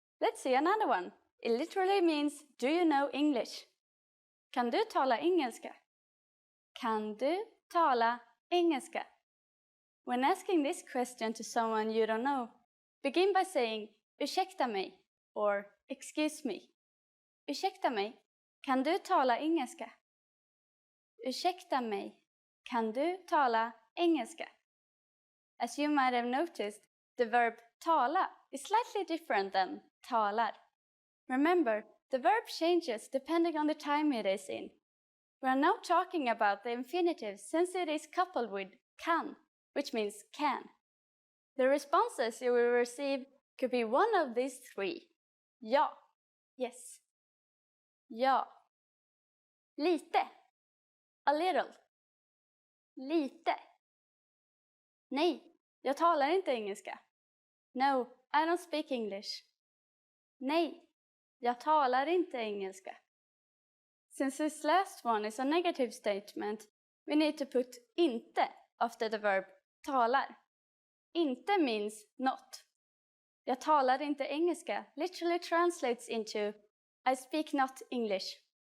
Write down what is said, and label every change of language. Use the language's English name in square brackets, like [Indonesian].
[English] Let's see another one. It literally means, do you know English? [Swedish] Kan du tala engelska? Kan du tala engelska? [English] When asking this question to someone you don't know, begin by saying [Swedish] ursäkta mig [English] or excuse me. [Swedish] Ursäkta mig, kan du tala engelska? Ursäkta mig, kan du tala engelska? [English] As you might have noticed, the verb tala is slightly different than talar. Remember, the verb changes depending on the time it is in. We are now talking about the infinitive since it is coupled with kan, which means can. The responses you will receive could be one of these three. [Swedish] Ja, [English] yes. [Swedish] Ja. Lite, [English] a little. [Swedish] Lite. Nej, jag talar inte engelska. [English] No, I don't speak English. [Swedish] Nej, jag talar inte engelska. [English] Since this last one is a negative statement, we need to put inte after the verb talar. Inte means not. [Swedish] Jag talar inte engelska [English] literally translates into I speak not English.